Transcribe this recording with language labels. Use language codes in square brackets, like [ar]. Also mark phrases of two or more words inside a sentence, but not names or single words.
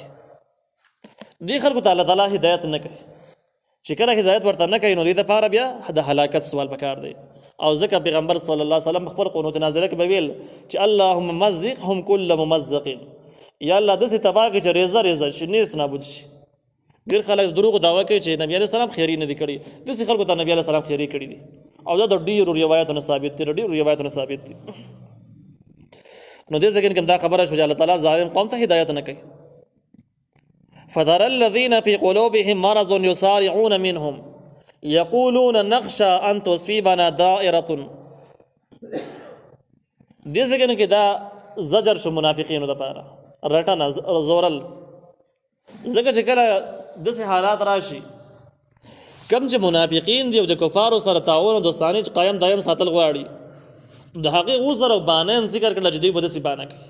[ps] دې خلکو ته الله تعالی هدایت نه کوي. چې کله هدایت ورته نه کوي نو دې دپاره بیا د هلاکت سوال پکار دی. او ځکه پیغمبر [ar] صلی الله علیه وسلم [ps] خپل قنوت نازله کې به ویل چې [ar] اللهم مزقهم کل ممزق، [ps] یا الله داسې تباه کړي چې ریزه ریزه شي، نیست نابود شي. ډېر خلک دروغ دعوه کوي چې نبي [ar] علیه السلام [ps] خیري نه دي کړي، داسې خلکو ته نبي [ar] علیه السلام [ps] خیري کړي دي او دا د ډېرو روایتونو ثابت دي، ډېرو روایتونو ثابت دي. نو دې ځای کې دا خبره شوه چې الله تعالی ظالم قوم ته هدایت نه کوي. [ar] فذر الذين في قلوبهم مرض يسارعون منهم يقولون نخشى ان تصيبنا دائره. [ps] دې ځای کې دا زجر شو منافقینو لپاره، رټنه زورل. ځکه چې کله داسې حالات راشي کم چې منافقین دي او د کفارو سره تعاون او دوستانه قایم دایم ساتل غواړي، د هغې اوس سره بانه هم ذکر کړله چې دوی به داسې بانه کوي.